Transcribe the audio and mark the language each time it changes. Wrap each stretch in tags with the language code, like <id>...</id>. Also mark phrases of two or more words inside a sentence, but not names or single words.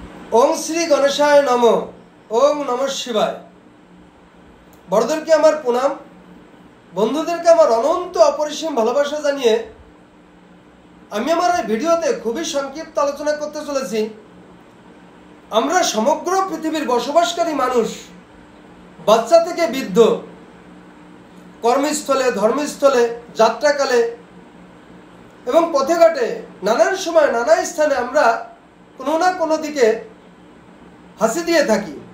<sa>ओम श्री गणेशाय नमो। ओम नमः शिवाय।</sa> <bn>বড়োদেরকে আমার প্রণাম, বন্ধুদেরকে আমার অনন্ত অপরিসীম ভালোবাসা জানিয়ে আমি আমার এই ভিডিওতে খুবই সংক্ষিপ্ত আলোচনা করতে চলেছি। আমরা সমগ্র পৃথিবীর বসবাসকারী মানুষ, বাচ্চা থেকে বৃদ্ধ, কর্মস্থলে, ধর্মস্থলে, যাত্রাকালে এবং পথে ঘাটে নানান সময় নানা স্থানে আমরা কোনো না কোনো দিকে হাসি দিয়ে থাকি।</bn>